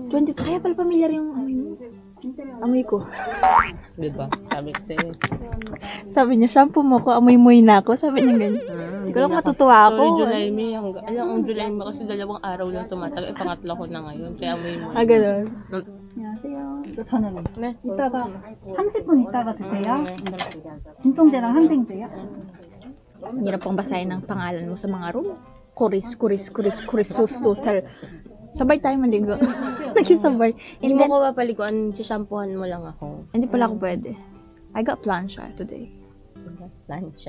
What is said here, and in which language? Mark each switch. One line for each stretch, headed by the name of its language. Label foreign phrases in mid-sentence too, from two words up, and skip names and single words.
Filipino: 20, kaya pala familiar yung amoy mo. Amoy ko. Diba? Sabi ko sa'yo. Sabi niya, shampoo mo ko, amoy-moy na ako. Sabi niya ganyan. Hindi ko lang matutuwa ako. Sorry, July, May. Ang July, May kasi 2 araw lang tumatagal. Pangatlo ko na ngayon. Kaya amoy mo. Ganun.
Korean: 안녕하세요. 또 저는 Ne? 이따가 30분 있다가 드세요. 진통제랑 항생제요.
Filipino: Hirap pang basahin ng pangalan mo sa mga room. Kuris, hotel. Sabay tayo maligo. Nakisabay. Hindi mo ko papaliguan. Shampoohan mo lang ako. Hindi pala ako pwede.
English: I got plancha today.
Filipino: Plansya.